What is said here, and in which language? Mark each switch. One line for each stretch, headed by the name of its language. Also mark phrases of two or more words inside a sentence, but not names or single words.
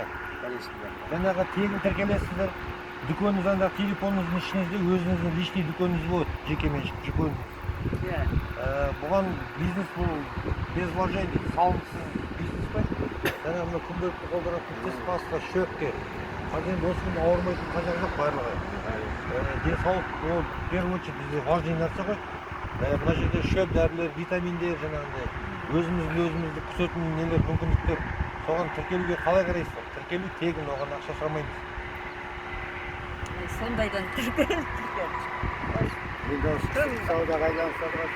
Kazakh: Жаңағы тегін тіркелесіздер, дүкеніңізде, телефоныңыздың ішіңізде өзіңіздің личный дүкеніңіз болады, жекеменшік дүкен. Бұған бизнес бұл
Russian: без вложений,
Kazakh: салымсыз бизнес қой. Жаңағы мына күнделікті қолданатын тіс паста, щетка. Қазір осымен ауырмайтын қажет жоқ барлығы. Денсаулық ол
Russian: в первую очередь
Kazakh: бізде важный нәрсе ғой. Мына жерде шөп дәрілер, витаминдер, жаңағындай өзімізді күтетін нелер, мүмкіндіктер. Соған тіркелуге қалай қарайсыздар? Тіркелу тегін, оған ақша сұрамаймыз. Сондайдан тіркел. Енді саудаға айналысып отырады.